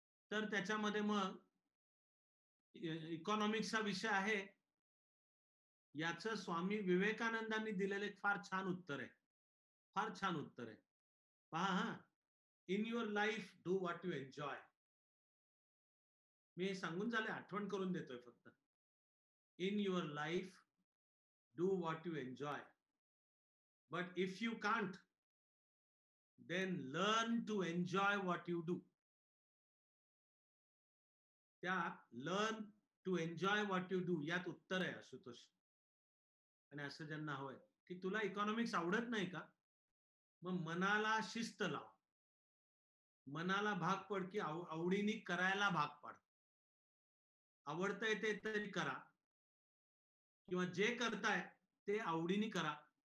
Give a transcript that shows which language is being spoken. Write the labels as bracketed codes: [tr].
[mr] तर त्याच्यामध्ये मग इकॉनॉमिक्सचा विषय आहे, याचं स्वामी विवेकानंदांनी दिलेलं एक फार छान उत्तर आहे. फार छान उत्तर आहे. पहा हां, [en] In your life do what you enjoy. [mr] मी हे सांगून झाले, आठवण करून देतोय फक्त. [en] In your life do what you enjoy. But if you can't, then learn to enjoy what you do. [mr] त्या [en] learn to enjoy what you do [mr] यात उत्तर आहे आशुतोष. आणि असं ज्यांना हवंय की तुला इकॉनॉमिक्स आवडत नाही का, मग मनाला शिस्त लाव. मनाला भाग पड की आवडीने करायला भाग पाड. आवडतंय ते तरी करा किंवा जे करताय ते आवडीने करा.